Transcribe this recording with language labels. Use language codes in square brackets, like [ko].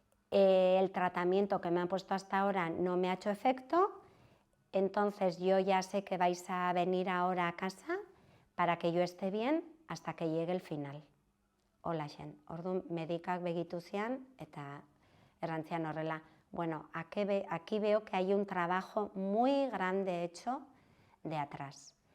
[es] El tratamiento que me han puesto hasta ahora no me ha hecho efecto, entonces yo ya sé que vais a venir ahora a casa para que yo esté bien hasta que llegue el final. [eu] Holaxen, orduan medikak begitu zian eta errantzian horrela. [es] Aquí veo que hay un trabajo muy grande hecho de atrás.